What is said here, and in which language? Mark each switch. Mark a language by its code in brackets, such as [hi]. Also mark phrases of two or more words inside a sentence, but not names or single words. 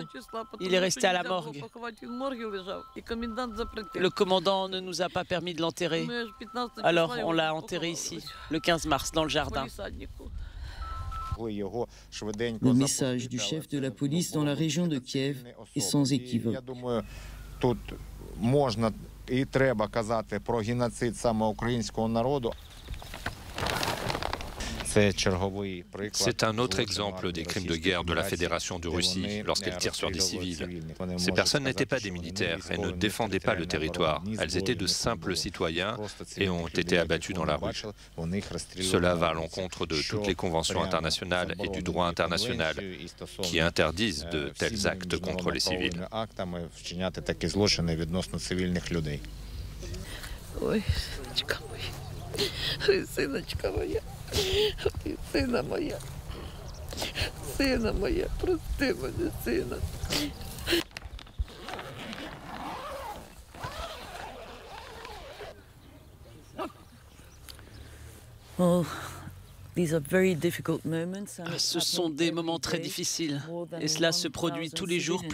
[fr] Il est resté à la morgue. Le commandant ne nous a pas permis de l'enterrer. Alors on l'a enterré ici, le 15 mars, dans le jardin. Le message du chef de la police dans la région de Kiev est sans équivoque. [uk] І треба казати про геноцид саме українського народу. [fr] C'est un autre exemple des crimes de guerre de la Fédération de Russie lorsqu'elle tire sur des civils. Ces personnes n'étaient pas des militaires et ne défendaient pas le territoire. Elles étaient de simples citoyens et ont été abattues dans la rue. Cela va à l'encontre de toutes les conventions internationales et du droit international qui interdisent de tels actes contre les civils. [uk] Ой, сыночка моя, ой, сыночка моя, ой, сына моя, прости мене, сына. Oh, [fr] Ce sont des moments très difficiles et cela se produit tous les jours.